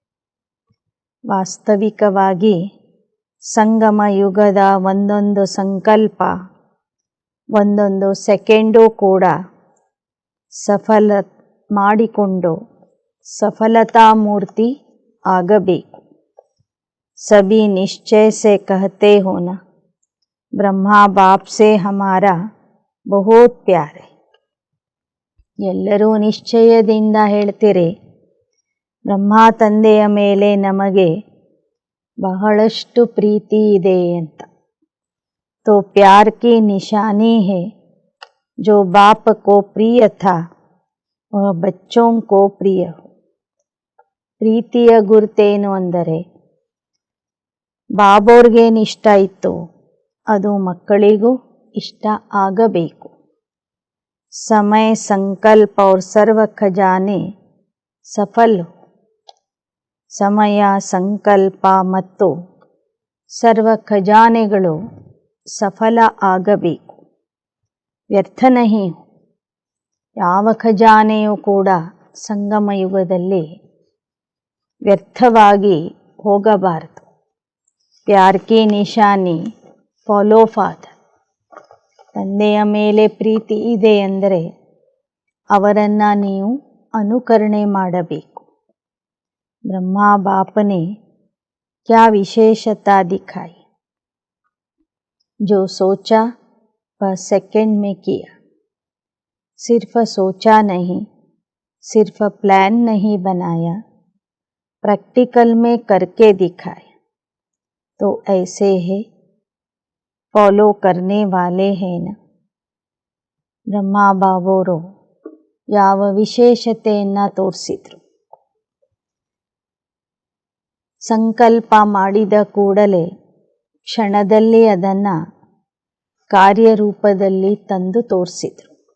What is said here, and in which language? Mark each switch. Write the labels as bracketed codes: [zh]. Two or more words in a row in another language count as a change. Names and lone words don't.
[kn] ವಾಸ್ತವಿಕವಾಗಿ ಸಂಗಮ ಯುಗದ ಒಂದೊಂದು ಸಂಕಲ್ಪ, ಒಂದೊಂದು ಸೆಕೆಂಡು ಕೂಡ ಸಫಲ ಮಾಡಿಕೊಂಡು ಸಫಲತಾ ಮೂರ್ತಿ ಆಗಬೇಕು. [hi] सभी निश्चय से कहते हो ना, ब्रह्मा बाप से हमारा बहुत प्यार है. [kn] ಎಲ್ಲರೂ ನಿಶ್ಚಯದಿಂದ ಹೇಳ್ತೀರಿ, ಬ್ರಹ್ಮ ತಂದೆಯ ಮೇಲೆ ನಮಗೆ ಬಹಳಷ್ಟು ಪ್ರೀತಿ ಇದೆ ಅಂತ. [hi] तो प्यार की निशानी है, जो बाप को प्रिय था वह बच्चों को प्रिय हो. [kn] ಪ್ರೀತಿಯ ಗುರುತೇನು ಅಂದರೆ, ಬಾಬೋರ್ಗೇನು ಇಷ್ಟ ಇತ್ತು ಅದು ಮಕ್ಕಳಿಗೂ ಇಷ್ಟ ಆಗಬೇಕು. [hi] समय संकल्प और सर्व खजाने सफल हो. [kn] ಸಮಯ, ಸಂಕಲ್ಪ ಮತ್ತು ಸರ್ವ ಖಜಾನೆಗಳು ಸಫಲ ಆಗಬೇಕು. [hi] व्यर्थ नहीं हो. [kn] ಯಾವ ಖಜಾನೆಯೂ ಕೂಡ ಸಂಗಮ ಯುಗದಲ್ಲಿ ವ್ಯರ್ಥವಾಗಿ ಹೋಗಬಾರದು. [hi] प्यार की निशानी [en] follow father. [kn] ತಂದೆಯ ಮೇಲೆ ಪ್ರೀತಿ ಇದೆ ಎಂದರೆ ಅವರನ್ನು ನೀವು ಅನುಕರಣೆ ಮಾಡಬೇಕು. [hi] ब्रह्मा बाप ने क्या विशेषता दिखाई. जो सोचा वह सेकंड में किया. सिर्फ सोचा नहीं, सिर्फ प्लान नहीं बनाया, प्रैक्टिकल में करके दिखाया. तो ऐसे है फॉलो करने वाले हैं ना. [kn] ಬ್ರಹ್ಮ ಬಾಬೋರು ಯಾವ ವಿಶೇಷತೆಯನ್ನು ತೋರಿಸಿದ್ರು. ಸಂಕಲ್ಪ ಮಾಡಿದ ಕೂಡಲೇ ಕ್ಷಣದಲ್ಲಿ ಅದನ್ನು ಕಾರ್ಯರೂಪದಲ್ಲಿ ತಂದು ತೋರಿಸಿದ್ರು.